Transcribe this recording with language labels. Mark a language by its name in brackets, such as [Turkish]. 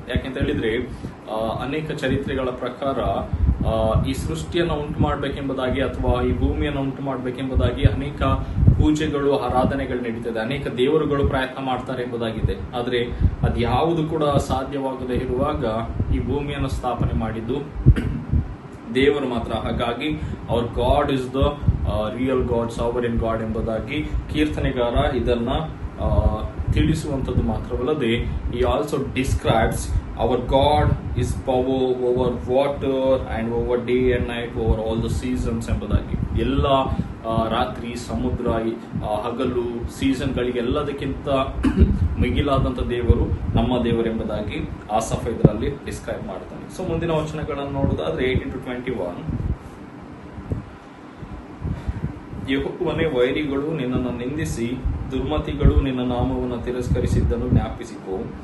[Kannada] ಯಾಕೆಂತ ಹೇಳಿದ್ರೆ ಅನೇಕ ಚರಿತ್ರೆಗಳ ಪ್ರಕಾರ ಈ ಸೃಷ್ಟಿಯನ್ನು ಉಂಟು ಮಾಡ್ಬೇಕೆಂಬುದಾಗಿ ಅಥವಾ ಈ ಭೂಮಿಯನ್ನು ಉಂಟು ಮಾಡ್ಬೇಕೆಂಬುದಾಗಿ ಅನೇಕ ಪೂಜೆಗಳು ಆರಾಧನೆಗಳು ನಡೀತದೆ, ಅನೇಕ ದೇವರುಗಳು ಪ್ರಯತ್ನ ಮಾಡ್ತಾರೆ ಎಂಬುದಾಗಿದೆ. ಆದ್ರೆ ಅದ್ಯಾವುದು ಕೂಡ ಸಾಧ್ಯವಾಗದೇ ಇರುವಾಗ ಈ ಭೂಮಿಯನ್ನು ಸ್ಥಾಪನೆ ಮಾಡಿದ್ದು ದೇವರು ಮಾತ್ರ. ಹಾಗಾಗಿ [English] our God is the real God, sovereign God [Kannada] ಎಂಬುದಾಗಿ ಕೀರ್ತನೆಗಾರ ಇದನ್ನ ತಿಳಿಸುವಂಥದ್ದು ಮಾತ್ರವಲ್ಲದೆ [English] he also describes our God is power over water and over day and night, over all the seasons [Kannada] ಎಂಬುದಾಗಿ. ಎಲ್ಲ ರಾತ್ರಿ, ಸಮುದ್ರ, ಹಗಲು, ಸೀಸನ್ಗಳಿಗೆ ಎಲ್ಲದಕ್ಕಿಂತ ಮಿಗಿಲಾದಂಥ ದೇವರು ನಮ್ಮ ದೇವರು ಎಂಬುದಾಗಿ ಆಸಾಫ ಇದರಲ್ಲಿ ಡಿಸ್ಕ್ರೈಬ್ ಮಾಡ್ತಾನೆ. ಸೊ ಮುಂದಿನ ವಚನಗಳನ್ನು ನೋಡೋದಾದ್ರೆ 18-21, ಯೆಹೋವನೇ, ವೈರಿಗಳು ನಿನ್ನನ್ನು ನಿಂದಿಸಿ ದುರ್ಮತಿಗಳು ನಿನ್ನ ನಾಮವನ್ನು ತಿರಸ್ಕರಿಸಿದ್ದನ್ನು ಜ್ಞಾಪಿಸಿಕೋ.